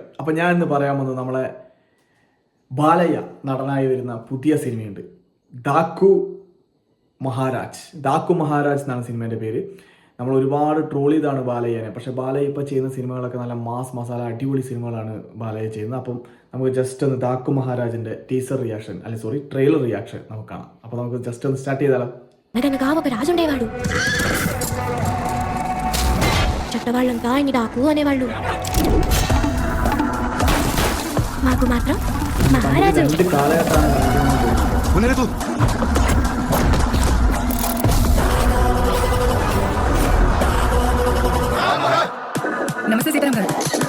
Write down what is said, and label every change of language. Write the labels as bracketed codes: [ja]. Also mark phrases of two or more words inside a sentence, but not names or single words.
[ml] അപ്പോൾ ഞാൻ ഇന്ന് പറയാൻ വന്നത് നമ്മളെ ബാലയ്യ നടനായി വരുന്ന പുതിയ സിനിമയുണ്ട്, ഡാക്കു മഹാരാജ് എന്നാണ് സിനിമേൻ്റെ പേര്. നമ്മൾ ഒരുപാട് ട്രോൾ ചെയ്താണ് ബാലയ്യനെ. പക്ഷേ ബാലയ്യ ഇപ്പോൾ ചെയ്യുന്ന സിനിമകളൊക്കെ നല്ല മാസ് മസാല അടിപൊളി സിനിമകളാണ് ബാലയ്യ ചെയ്യുന്നത്. അപ്പം നമുക്ക് ജസ്റ്റ് ഒന്ന് ഡാക്കു മഹാരാജിൻ്റെ [en] trailer reaction [ml] നമുക്ക് കാണാം. അപ്പോൾ നമുക്ക് జస్ట్ ഒന്ന് [te] స్టార్ట్ చేద్దాం. ఒక రాజు ఉండేవాడు. చట్టవాళ్ళంతా ఆయన డాకు అనేవాళ్ళు. మాకు మాత్రం మహారాజు. నమస్తే సీతారాం గారు.